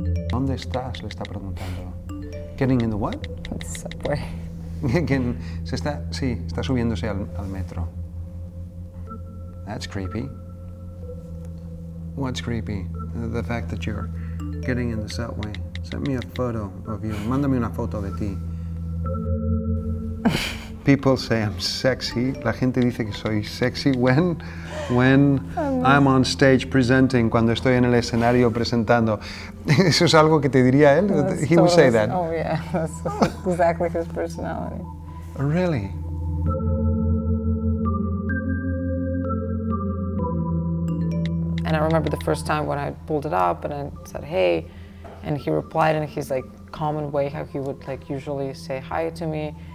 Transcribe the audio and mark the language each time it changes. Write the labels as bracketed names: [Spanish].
[Spanish] ¿Dónde estás? Le está preguntando. [English] Getting in the what? The subway. [Spanish] Está subiéndose al metro. [English] That's creepy. What's creepy? The fact that you're getting in the subway. Send me a photo of you. [Spanish] Mándame una foto de ti. [English] People say I'm sexy. La gente dice que soy sexy when I'm on stage presenting, cuando estoy en el escenario presentando. [Spanish] Eso es algo que te diría él. [English] He would say that. Oh yeah, that's exactly his personality. Really? And I remember the first time when I pulled it up and I said, hey, and he replied in his like common way, how he would like usually say hi to me.